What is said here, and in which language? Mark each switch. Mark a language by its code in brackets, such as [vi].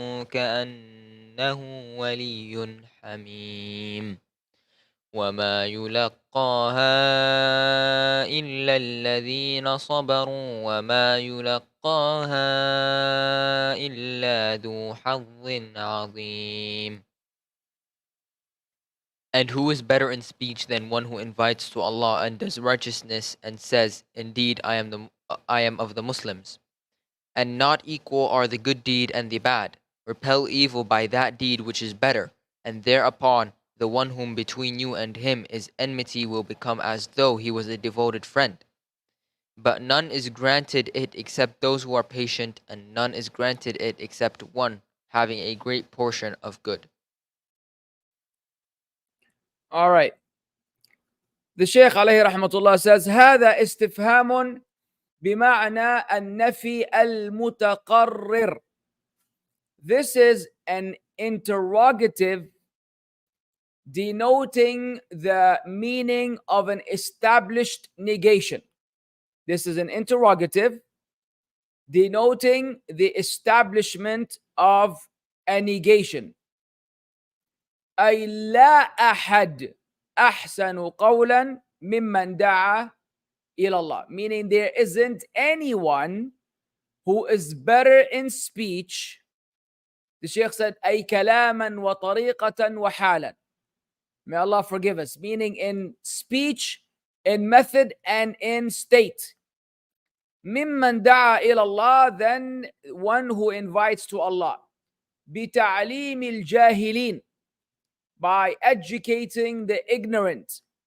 [ar] كأنه ولي حميم وما يلقاها إلا الذين صبروا وما يلقاها إلا ذو حظ عظيم. [en] And who is better in speech than one who invites to Allah and does righteousness and says, Indeed, I am of the Muslims. And not equal are the good deed and the bad. Repel evil by that deed which is better, and thereupon the one whom between you and him is enmity will become as though he was a devoted friend. But none is granted it except those who are patient, and none is granted it except one having a great portion of good. All right. The Shaykh alayhi rahmatullah says, [ar] هذا استفهام بمعنى النفي المتقرر. [en] This is an interrogative denoting the meaning of an established negation. This is an interrogative denoting the establishment of a negation. [ar] أي لا أحد أحسن قولا ممن دعا إلى الله. [en] Meaning there isn't anyone who is better in speech. The Shaykh said [ar] أي كلاما وطريقة وحالا. [en] May Allah forgive us. Meaning in speech, in method, and in state. [ar] ممن دعا إلى الله, [en] then one who invites to Allah. [ar] بتعليم الجاهلين, [en] by educating the ignorant.